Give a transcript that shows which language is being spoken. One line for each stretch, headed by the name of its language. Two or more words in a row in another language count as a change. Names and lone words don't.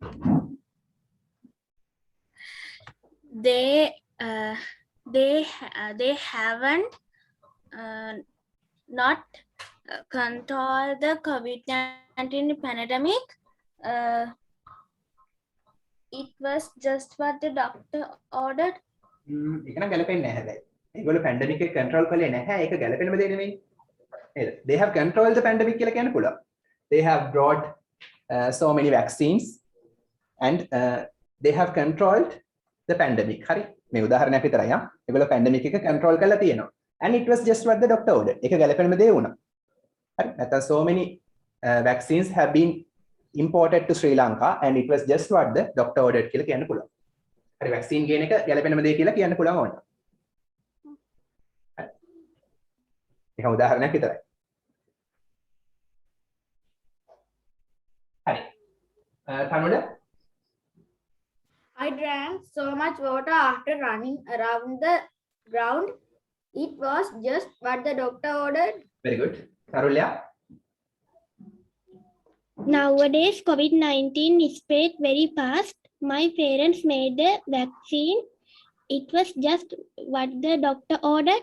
English: They haven't not control the COVID-19 pandemic. It was just what the doctor ordered.
Sinhala: ඒක නම් ගැලපෙන්නේ නැහැ හැබැයි. ඒගොල්ලෝ පැන්ඩමික් එක කන්ට්‍රෝල් කළේ නැහැ. ඒක ගැලපෙනම දේ නෙමෙයි. නේද?
English: They have controlled the pandemic
Sinhala: කියලා කියන්න පුළුවන්.
English: They have brought so many vaccines and they have controlled the pandemic.
Sinhala: හරි. මේ උදාහරණයක් විතරයි ආ. ඒගොල්ලෝ පැන්ඩමික් එක කන්ට්‍රෝල් කරලා තියෙනවා.
English: And it was just what the doctor ordered.
Sinhala: ඒක ගැලපෙනම දේ වුණා. හරි. නැත්නම්
English: so many vaccines have been imported to Sri Lanka and it was just what the doctor ordered
Sinhala: කියලා කියන්න පුළුවන්. හරි වැක්සින් ගේන එක ගැලපෙනම දේ කියලා කියන්න පුළුවන් ඕන. හරි. ඒක උදාහරණයක් විතරයි. හරි. තනුඩ
English: I drank so much water after running around the ground. It was just what the doctor ordered. Very good. Karulya. Nowadays, COVID-19 spread very fast. My parents made a vaccine. It was just what the doctor ordered.